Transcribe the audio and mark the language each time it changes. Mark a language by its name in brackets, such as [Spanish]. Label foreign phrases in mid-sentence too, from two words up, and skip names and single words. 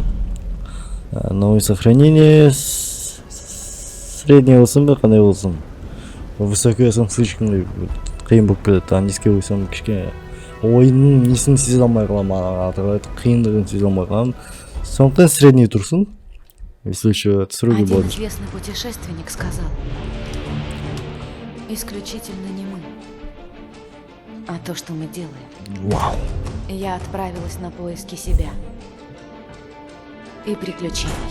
[Russian] Новое сохранение [Kazakh] средний болсын ба, қандай болсын. Высокий болсам слишком қиын болып кетеді. Низкий болсам кішкене ойынның несін сезе алмай қаламын, қиындығын сезе алмай қаламын. Сондықтан средний тұрсын. [Russian] Если еще строго будет. Один известный путешественник сказал: исключительно не мы, а то, что мы делаем. Вау. Я отправилась на поиски себя и приключений.